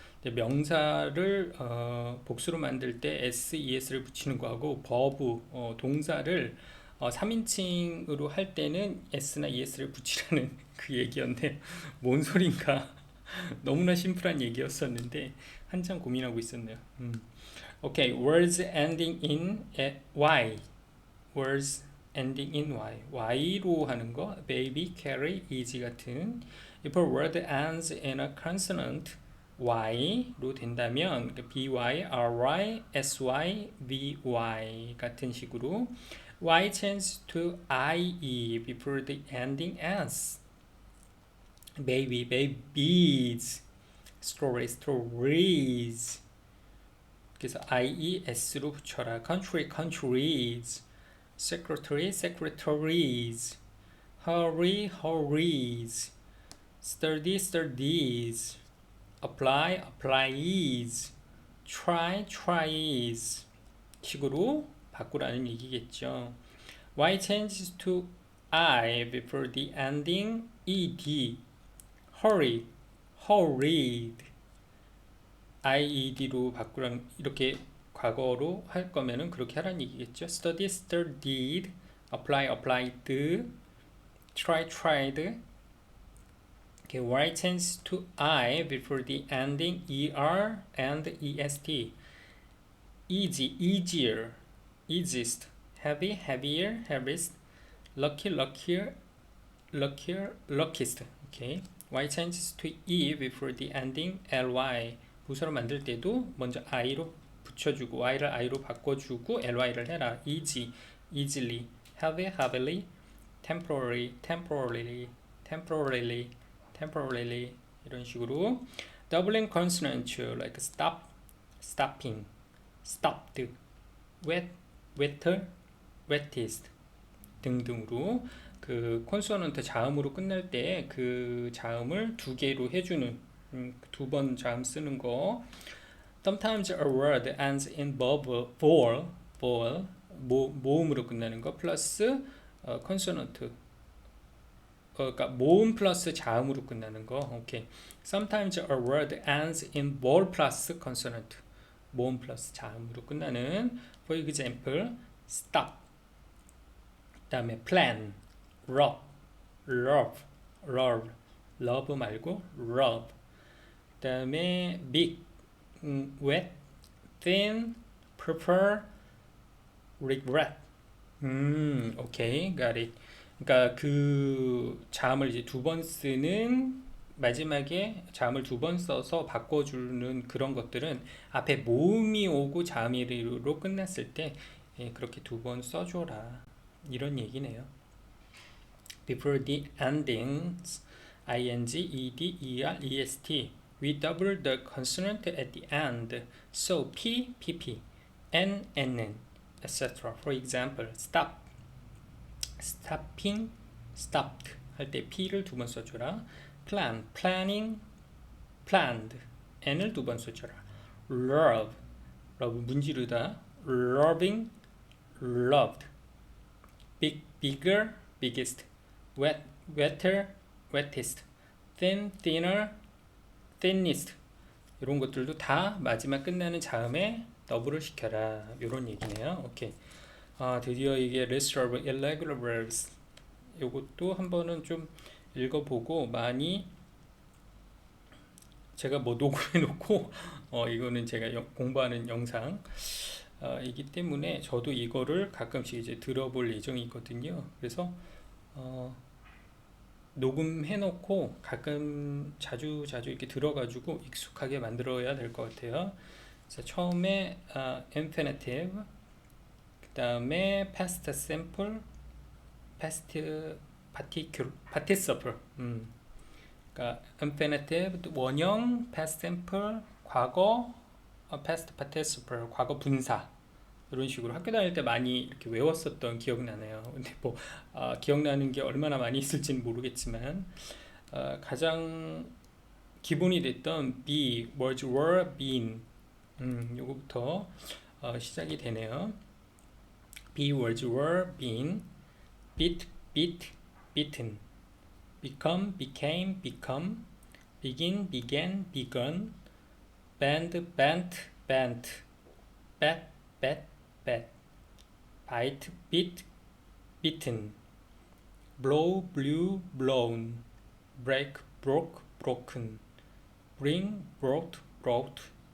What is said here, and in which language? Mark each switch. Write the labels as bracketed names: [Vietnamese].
[Korean] 명사를 복수로 만들 때 s, es를 붙이는 거하고 버브 동사를 3인칭으로 할 때는 s나 es를 붙이라는 그 얘기였네요. 뭔 소린가. 너무나 심플한 얘기였었는데 한참 고민하고 있었네요. [English] 오케이, words ending in y. words ending in y. [Korean] y로 하는 거, [English] baby, carry, easy [Korean] 같은. [English] if a word ends in a consonant [Korean] y로 된다면 [English] by, ry, sy, vy 같은 식으로 y changes to ie before the ending s. baby, babies, strawberry, strawberries. [Korean] 그래서 ies로 붙여라. [English] country, countries, secretary, secretaries, hurry, hurries, study, studies, apply, applies, try, tries [Korean] 식으로 바꾸라는 얘기겠죠. [English] y changes to I before the ending ed. hurry, hurried. [Korean] ied로 바꾸랑 이렇게 과거로 할 거면은 그렇게 하라는 얘기겠죠. [English] study, studied, apply, applied, try, tried. Okay, why change to I before the ending er and est? Easy, easier, easiest, heavy, heavier, heaviest, lucky, luckier, luckier, luckiest. Okay. Y changes to E before the ending ly. [Korean] 부사로 만들 때도 먼저 I로 붙여주고 Y를 I로 바꿔주고 ly를 해라. [English] easy, easily, heavy, heavily, temporary, temporarily, temporarily, temporarily [Korean] 이런 식으로 [English] doubling consonants like stop, stopping, stopped, wet, wetter, wettest [Korean] 등등으로 그 콘소넌트 자음으로 끝날 때 그 자음을 두 개로 해주는 두 번 자음 쓰는 거. [English] Sometimes a word ends in vowel, [Korean] 모음으로 끝나는 거 플러스 콘소넌트. 그러니까 모음 플러스 자음으로 끝나는 거. [English] 오케이. Sometimes a word ends in vowel plus consonant. [Korean] 모음 플러스 자음으로 끝나는. [English] For example, stop. [Korean] 그다음에 [English] plan, rub, love, love [Korean] 말고 [English] rub. [Korean] 그다음에 [English] big, wet, thin, prefer, regret. 오케이, got it. [Korean] 그러니까 그 자음을 이제 두 번 쓰는 마지막에 자음을 두 번 써서 바꿔주는 그런 것들은 앞에 모음이 오고 자음이로 끝났을 때 그렇게 두 번 써줘라 이런 얘기네요. [English] Before the endings ing, ed, er, est we double the consonant at the end. So p, pp, n, nn, etc. For example, stop, stopping, stopped [Korean] 할 때 p를 두 번 써줘라. [English] plan, planning, planned, [Korean] n을 두 번 써줘라. [English] love, love [Korean] 문지르다. [English] loving, loved. big, bigger, biggest. wet, wetter, wettest. thin, thinner, thinnest. [Korean] 이런 것들도 다 마지막 끝나는 자음에 더블을 시켜라. 이런 얘기네요. 오케이. 드디어 이게 [English] list of irregular verbs. [Korean] 이것도 한번은 좀 읽어보고 많이 제가 뭐 녹음해 놓고 이거는 제가 공부하는 영상 이기 때문에 저도 이거를 가끔씩 이제 들어볼 예정이거든요. 그래서 녹음해 놓고 가끔 자주 이렇게 들어가지고 익숙하게 만들어야 될 것 같아요. 자, 처음에 [English] infinitive, [Korean] 그 다음에 [English] past simple, past participle. [Korean] 그러니까 infinitive 원형, past simple 과거, past participle 과거 분사. 이런 식으로 학교 다닐 때 많이 이렇게 외웠었던 기억나네요. 근데 뭐 기억나는 게 얼마나 많이 있을지는 모르겠지만 가장 기본이 됐던 [English] be, was, were, been [Korean] 요거부터 시작이 되네요. [English] be, was, were, been, beat, beat, beaten, become, became, become, begin, began, begun, bend, bent, bent, bet, bet, bet, bite, bit, bitten, blow, blew, blown, break, broke, broken, bring, brought, brought,